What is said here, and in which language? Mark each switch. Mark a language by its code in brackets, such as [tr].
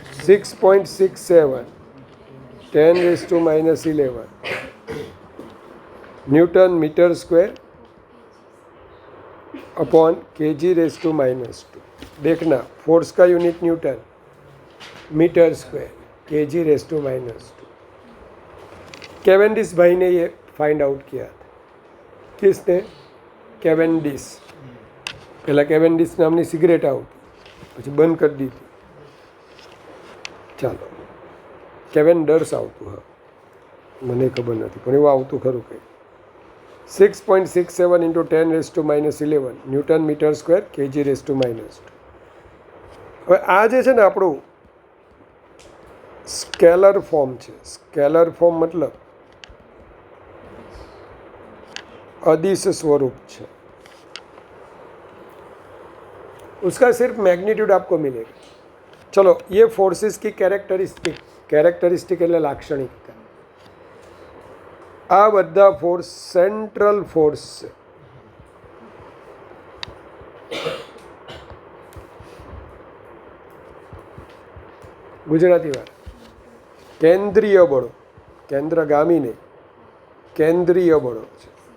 [hi] 6.67 10⁻⁻11 Newton metre square upon kg⁻². देखना force का unit Newton, metre square, kg⁻². Cavendish भाई ने ये फाइंड आउट किया था. किसने? कैवेंडिश. पहला कैवेंडिश नामनी सिगरेट [gu] આવતી, પછી બંધ કરી દીધી. ચાલો, કેવેન્ડર્સ આવતું. હા, મને ખબર નથી પણ એવું આવતું ખરું કંઈ. 6.67 × 10⁻11 ન્યૂટન મીટર સ્ક્વેર kg⁻². હવે આ જે છે ને આપણું स्केलर फॉर्म છે. [hi] स्केलर फॉर्म मतलब अदिश स्वरूप है. उसका सिर्फ मैग्नीट्यूड आपको मिलेगा. चलो, ये फोर्सेस की कैरेक्टरिस्टिक [gu] એટલે લાક્ષણિકતા. આ બધા फोर्स सेंट्रल फोर्स છે. ગુજરાતી વાત કેન્દ્રીય બળો, કેન્દ્રગામી નહીં, કેન્દ્રીય બળો છે.